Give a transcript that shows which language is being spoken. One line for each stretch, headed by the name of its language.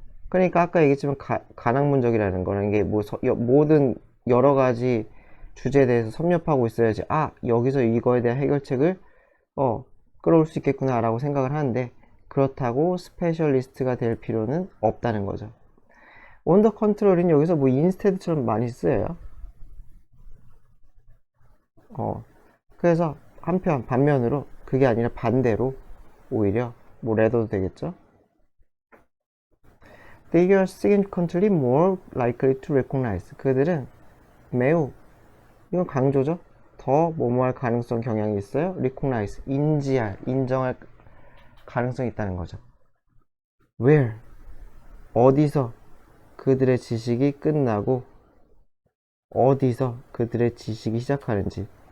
Korean: 그러니까 아까 얘기했지만 간학문적이라는 거는 이게 뭐 모든 여러 가지 주제에 대해서 섭렵하고 있어야지, 여기서 이거에 대한 해결책을 끌어올 수 있겠구나 라고 생각을 하는데, 그렇다고 스페셜리스트가 될 필요는 없다는 거죠. on the contrary 는 여기서 뭐 instead처럼 많이 쓰여요. 그래서 반면으로 그게 아니라 반대로 오히려 뭐 rather도 되겠죠.
English: They are significantly more likely to recognize.
Korean: 그들은 매우, 이건 강조죠. 더 뭐뭐할 가능성, 경향이 있어요. recognize, 인정할 가능성이 있다는 거죠. where, 어디서 그들의 지식이 끝나고 어디서 그들의 지식이 시작하는지.